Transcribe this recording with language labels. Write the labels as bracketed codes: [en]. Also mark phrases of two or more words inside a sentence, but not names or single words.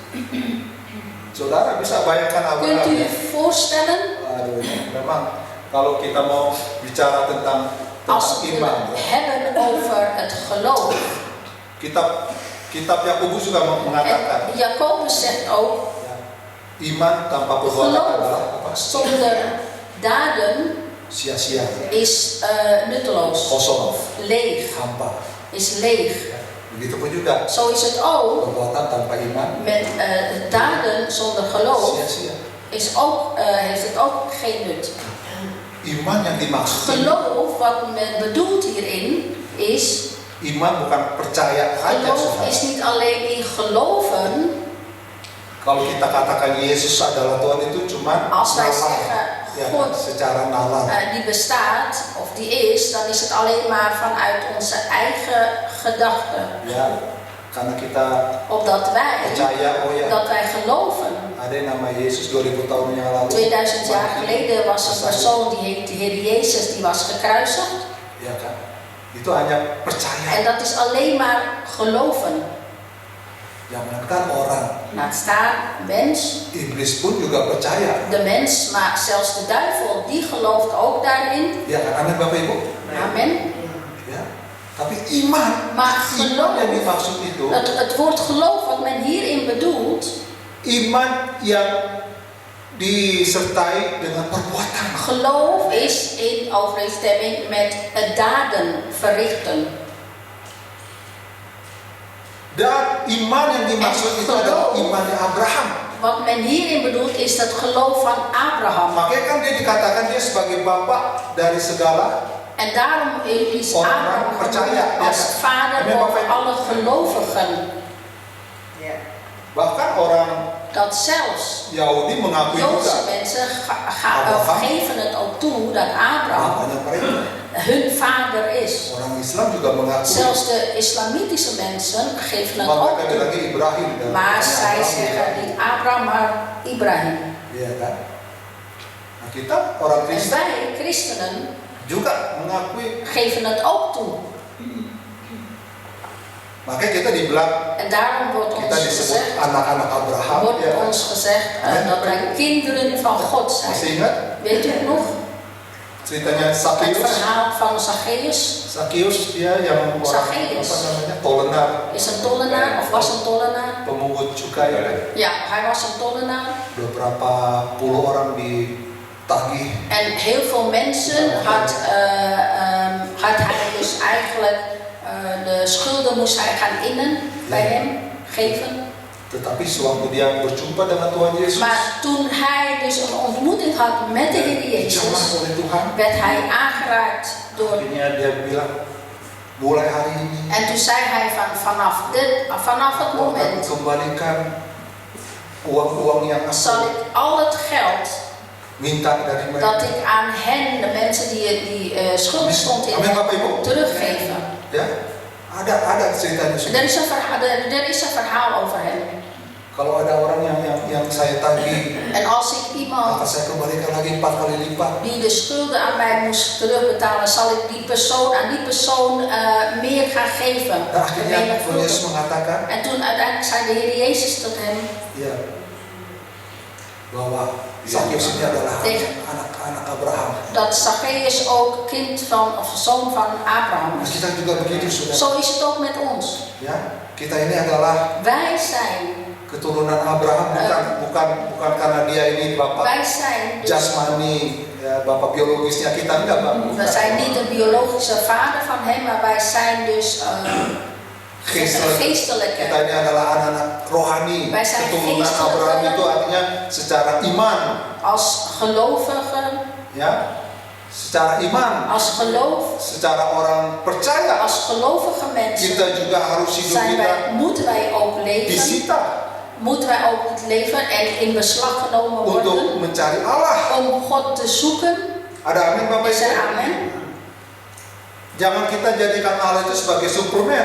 [id] Saudara bisa bayangkan [nl] Kunt u Abraham? je voorstellen, [id] Aduh, memang kalau kita mau bicara tentang [nl] als we [id] iman, [nl] het hebben over het geloof. [id] kitab Yakobus juga mengatakan, [nl] En Jacobus zegt ook, [id] iman tanpa perbuatan adalah apa? [nl] geloof zonder daden [id] Sia-sia, [nl] is nutteloos, [id] kosong, [nl] leeg, [id] hampa. [nl] is leeg. [id] Begitupun juga [nl] Zo is het ook [id] perbuatan tanpa iman, [nl] met daden zonder geloof, [id] sia-sia. [nl] heeft het ook geen nut. [id] Iman yang dimaksud, [nl] Geloof, wat men bedoelt hierin, is, [id] iman bukan percaya saja, [nl] geloof [id] saudara. [nl] is niet alleen in geloven. [id] Kalau kita katakan Yesus adalah Tuhan itu cuma [nl] Als wij [id] nalar, [nl] zeggen [id] ya, [nl] God [id] secara nalar. [nl] die bestaat, of die is, dan is het alleen maar vanuit onze eigen gedachten. [id] Ya, karena kita [nl] Opdat wij, [id] percaya, oh ya, [nl] dat wij geloven. [id] ada yang nama Yesus 2000 tahun yang lalu. [nl] 2000 jaar geleden was een persoon die heet de Heer Jezus, die was gekruisigd. [id] Ya kan? Itu hanya percaya. [nl] En dat is alleen maar geloven. [id] Jangankan orang, [nl] Laat staan, mens, [id] iblis pun juga percaya. [nl] de mens, maar zelfs de duivel, die gelooft ook daarin. [id] Ya kan, amin Bapak Ibu. [nl] Amen. [id] Ya. Tapi iman, [nl] Maar [id] iman [nl] geloof, [id] yang dimaksud itu, [nl] het woord geloof wat men hierin bedoelt, [id] iman yang disertai dengan perbuatan. [nl] geloof is in overeenstemming met het daden verrichten. [id] Dan iman yang dimaksud itu adalah imannya Abraham. [nl] Wat men hierin bedoelt is het geloof van Abraham. [id] Makanya kan dia dikatakan dia sebagai bapak dari segala. [nl] En daarom is [id] Orang Abraham percaya, [nl] als [id] ya. [nl] vader [id] Amen, [nl] over [id] Bapak. [nl] alle gelovigen. [id] Bahkan orang [nl] Dat zelfs [id] Yahudi mengakui [nl] Joodse [id] juga [nl] mensen [id] Abraham. [nl] geven het ook toe dat Abraham [id] bapaknya mereka. [nl] hun vader is. [id] Orang Islam juga mengakui. [nl] Zelfs de islamitische mensen geven het [id] Maka [nl] ook [id] ada [nl] toe. [id] lagi Ibrahim dan [nl] Maar zij [id] Abraham, [nl] zeggen niet Abraham, maar Ibrahim. [id] ya kan? Nah, kita orang [nl] En [id] Kristen [nl] wij, christenen, [id] juga mengakui. [nl] geven het ook toe. [id] Makanya kita dibilang [nl] En daarom wordt [id] kita [nl] ons [id] disebut [nl] gezegd, [id] anak-anak Abraham. [nl] wordt [id] Ya kan? [nl] ons gezegd dat wij kinderen van God [id] Masih [nl] zijn. [id] ingat [nl] Weet u het nog? [id] ceritanya [nl] Het [id] Zacchaeus? [nl] verhaal van Zacchaeus. [id] Zacchaeus dia yang orang [nl] Zacchaeus. [id] apa namanya tollenaar, [nl] Is een tollenaar of was een tollenaar? [id] pemungut cukai. [nl] Ja, hij was een tollenaar. [id] Beberapa puluh orang ditagih. [nl] En heel veel mensen had hij dus eigenlijk de schulden moest hij gaan innen bij hem, geven. [id] Tetapi sewaktu dia berjumpa dengan Tuhan Yesus, [nl] Maar toen hij dus een ontmoeting had met de Heer [id] dijamah [nl] Jezus, [id] oleh Tuhan, [nl] werd hij aangeraakt door. [id] akhirnya dia bilang, mulai hari ini [nl] En toen zei hij vanaf het [id] aku akan [nl] moment [id] kembalikan uang-uang yang [nl] zal [id] aku [nl] ik al het geld [id] minta dari mereka. [nl] dat ik aan hen, de mensen die schuld stond in [id] Amin Bapak Ibu. [nl] teruggeven. [id] Ya, ada ceritanya. [nl] Er is een verhaal over hem. [id] Kalau ada orang yang saya tagih, [nl] En als ik [id] maka [nl] iemand [id] saya kembalikan lagi 4 kali lipat. [nl] die de schulden aan mij moest terugbetalen, zal ik aan die persoon meer gaan geven. [id] Dan akhirnya Tuhan Yesus [nl] Vermenigvuldigen. [id] mengatakan, [nl] En toen uiteindelijk zei de Heer Jezus tot hem, [id] ya, bahwa Zacchaeus ini adalah [nl] Tegen- [id] anak Abraham. [nl] dat Zacchaeus ook kind van of zoon van Abraham [id] Nah, [nl] is. [id] kita juga begitu, saudara. [nl] Zo is het ook met ons. [id] Ya, kita ini adalah [nl] Wij zijn, [id] keturunan Abraham bukan karena dia ini bapak [nl] wij zijn, dus, [id] jasmani, ya, bapak biologisnya kita enggak, Pak. [nl] we zijn niet de biologische vader van hem, maar wij zijn dus Geestelijk. geestelijke. [id] Kita ini adalah anak-anak rohani. [nl] Wij zijn [id] Keturunan [nl] geestelijke. [id] Abraham itu artinya secara iman, [nl] Als gelovigen, [id] ya, secara iman, [nl] als geloof, [id] secara orang percaya. [nl] als gelovige mensen [id] Kita juga harus hidup kita [nl] moeten wij ook leven. [id] disita [nl] Moeten wij ook het leven en in beslag genomen [id] untuk [nl] worden [id] mencari Allah. [nl] om God te zoeken. [id] Ada amin Bapak [nl] Is er [id] Ibu? [nl] amen? [id] Jangan kita jadikan Allah itu sebagai Superman.